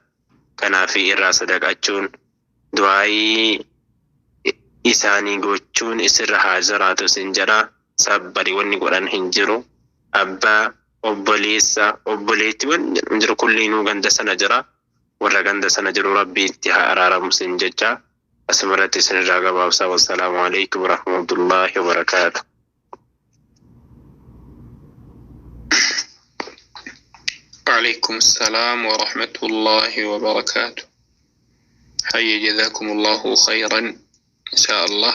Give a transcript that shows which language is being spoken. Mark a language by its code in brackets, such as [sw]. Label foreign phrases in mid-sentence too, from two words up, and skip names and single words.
[om] Kanaaf irraa sadaqachuun du'aa'ii isaanii gochuun isirra haa jiraatu sin jedha. Sabbarii wanni godhan hin jiru. Abbaa, obboleessa, obboleetti wanni jiru kulliinuu ganda sana jira. Warra ganda sana jiru rabbi itti haa araaramu sin jecha. Asumarratti isinirraa gabaabsaa. [ar] والسلام عليكم ورحمة الله وبركاته. وعليكم السلام ورحمة الله وبركاته. حي جزاكم الله خيرا إن شاء الله.